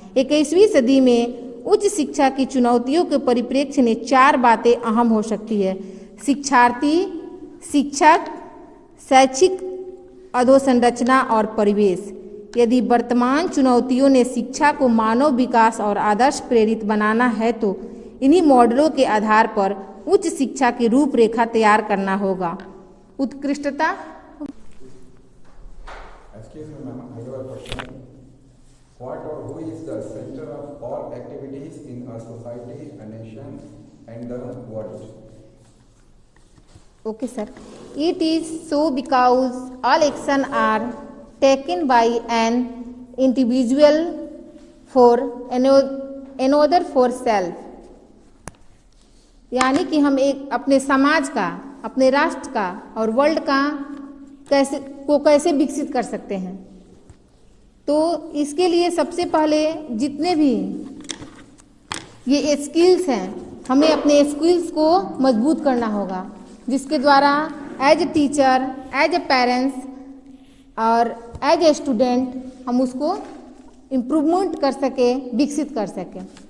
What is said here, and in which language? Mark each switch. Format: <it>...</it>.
<hi>21वीं सदी में उच्च शिक्षा की चुनौतियों के परिप्रेक्ष्य में 4 बातें अहम हो सकती है: शिक्षार्थी, शिक्षक, शैक्षिक अधोसंरचना और परिवेश। यदि वर्तमान चुनौतियों ने शिक्षा को मानव विकास और आदर्श प्रेरित बनाना है तो इन्हीं मॉडलों के आधार पर उच्च शिक्षा की रूपरेखा तैयार करना होगा। उत्कृष्टता।</hi> <en>Excuse me, ma'am, I have a question. What or who is the center of all activities in a society, a nation, and the world? Okay, sir. It is so because all actions are taken by an individual for another for self.</en> <hi>यानी कि हम एक अपने समाज का, अपने राष्ट्र का और वर्ल्ड का कैसे विकसित कर सकते हैं। तो इसके लिए सबसे पहले जितने भी ये स्किल्स हैं, हमें अपने स्किल्स को मजबूत करना होगा, जिसके द्वारा</hi> <en>as a teacher, as a parents और as a student</en> <hi>हम उसको इम्प्रूवमेंट कर सके, विकसित कर सकें।</hi>